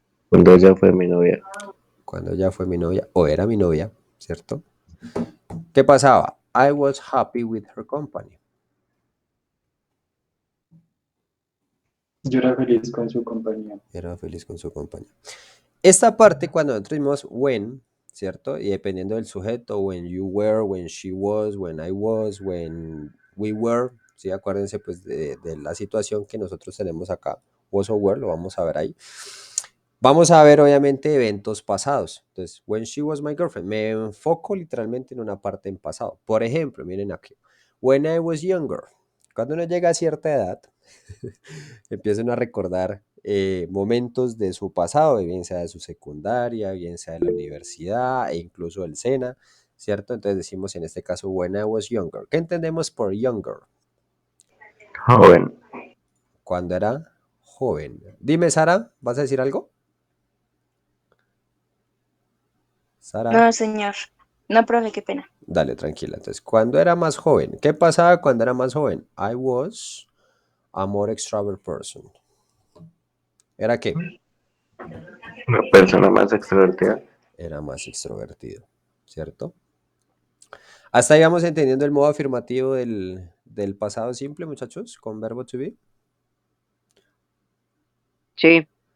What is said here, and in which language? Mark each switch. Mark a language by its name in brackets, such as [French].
[Spanish] Cuando ella fue mi novia. Cuando ella fue mi novia o era mi novia, ¿cierto? ¿Qué pasaba? [English] I was happy with her company. [Spanish] Yo era feliz con su compañía. Era feliz con su compañía. Esta parte cuando nosotros decimos [English] when, [Spanish] ¿cierto? Y dependiendo del sujeto, [English] when you were, when she was, when I was, when we were, ¿sí? [Spanish] Acuérdense pues de la situación que nosotros tenemos acá, was o were, lo vamos a ver ahí. Vamos a ver obviamente eventos pasados. Entonces, [English] when she was my girlfriend, [Spanish] me enfoco literalmente en una parte en pasado. Por ejemplo, miren aquí, [English] when I was younger, [Spanish] cuando uno llega a cierta edad, empiezan a recordar momentos de su pasado, bien sea de su secundaria, bien sea de la universidad e incluso del SENA, ¿cierto? Entonces decimos en este caso, [English] when I was younger. [Spanish] ¿Qué entendemos por younger? Joven. Cuando era joven. Dime, Sara, ¿vas a decir algo? Sara, No, señor. No, profe, qué pena. dale, tranquila. Entonces, cuando era más joven, ¿qué pasaba cuando era más joven? [English] I was a more extrovert person. [Spanish] ¿Era qué? Una persona más extrovertida. Era más extrovertido, ¿cierto? Hasta ahí vamos entendiendo el modo afirmativo del pasado simple, muchachos, con verbo to be. Sí,